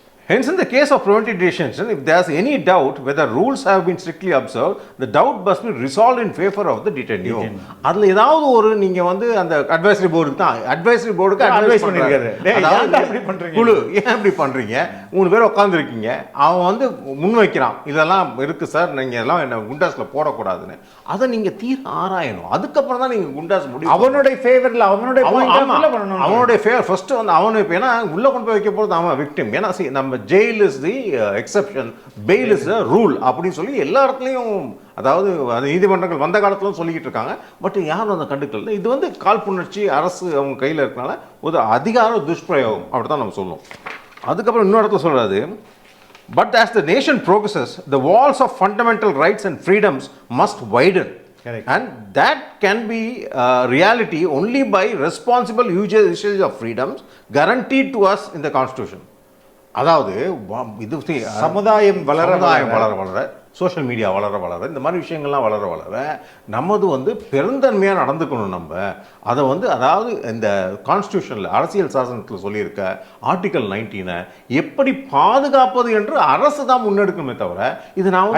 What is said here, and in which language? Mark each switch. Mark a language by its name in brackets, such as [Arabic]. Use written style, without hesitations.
[English] Hence, in the case of preventive detention, if there is any doubt whether rules have been strictly observed, the doubt must be resolved in favor of the detainee. [Tamil] அதில் ஏதாவது ஒரு நீங்கள் வந்து அந்த advisory போர்டுக்கு தான் advice பண்ணியிருக்காரு. குழு ஏன் இப்படி பண்ணுறீங்க, 3 பேர் உட்காந்துருக்கீங்க, அவன் வந்து முன்வைக்கிறான் இதெல்லாம் இருக்குது சார், நீங்கள் எல்லாம் என்ன குண்டாஸில் போடக்கூடாதுன்னு. அதை நீங்கள் ஆராயணும். அதுக்கப்புறம் தான் நீங்கள் குண்டாஸ் முடியும். அவனுடைய ஃபேவரில் அவனுடைய ஃபேவர் ஃபர்ஸ்ட் வந்து அவனு. ஏன்னா உள்ளே கொண்டு போய் வைக்க போகிறது அவன் விக்டிம். ஏன்னா நம்ம [English] jail is the exception, bail is the rule [Tamil] அப்படின்னு சொல்லி எல்லா இடத்துலையும் அதாவது அது நீதிமன்றங்கள் வந்த காலத்துல சொல்லிக்கிட்டு இருக்காங்க. பட் யாரும் அதை கண்டுக்கல. இது வந்து காழ்ப்புணர்ச்சி, அரசு அவங்க கையில் இருக்கனால ஒரு அதிகார துஷ்பிரயோகம் அப்படி தான் நம்ம சொல்லுவோம். அதுக்கப்புறம் இன்னொரு இடத்துல சொல்றாரு, [English] but as the nation progresses, the walls of fundamental rights and freedoms must widen. Correct. And that can be reality only by responsible usage of freedoms guaranteed to us in the Constitution. [Tamil] அதாவது இது சமுதாயம் வளர வளர social media வளர இந்த மாதிரி விஷயங்கள்லாம் வளர நமது வந்து பெருந்தன்மையாக நடந்துக்கணும். நம்ம அதை வந்து அதாவது இந்த கான்ஸ்டியூஷனில் அரசியல் சாசனத்தில் சொல்லியிருக்க ஆர்டிகல் 19 எப்படி பாதுகாப்பது என்று அரசு தான் முன்னெடுக்கணுமே தவிர இது நான்